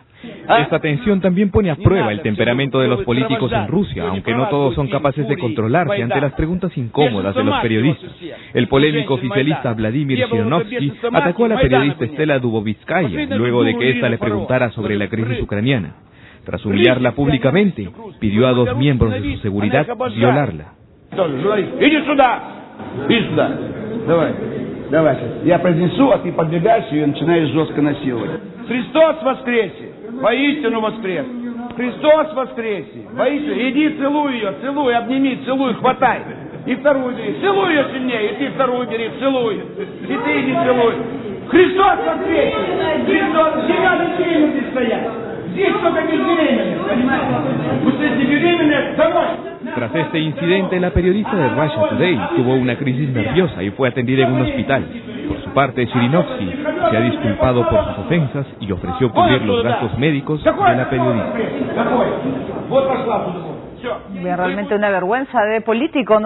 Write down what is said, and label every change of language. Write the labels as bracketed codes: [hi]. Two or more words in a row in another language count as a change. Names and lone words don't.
[es] Esta tensión también pone a prueba el temperamento de los políticos en Rusia, aunque no todos son capaces de controlarse ante las preguntas incómodas de los periodistas. El polémico oficialista Vladimir Zhirinovsky atacó a la periodista Stella Dubovskaya luego de que ésta le preguntara sobre la crisis ucraniana. Tras humillarla públicamente, pidió a dos miembros de su seguridad violarla. [ru] Иди сюда! Иди сюда! Давай сейчас. Я произнесу, а ты подбегаешь ее и начинаешь жестко насиловать. Христос воскресе! Воистину воскрес! Христос воскресе! Воистину! Иди, целуй ее, целуй, обними, целуй, хватай! И вторую бери, целуй ее сильнее, и ты вторую бери, целуй! И ты иди целуй! Христос воскресе! Христос! Всегда беременные стоят! Здесь только безбеременных, понимаете? Уstedes не беременные, домой! [es] Tras este incidente, la periodista de Russia Today tuvo una crisis nerviosa y fue atendida en un hospital. Por su parte, Zhirinovsky se ha disculpado por sus ofensas y ofreció cubrir los gastos médicos de la periodista. Realmente una vergüenza de político, ¿no?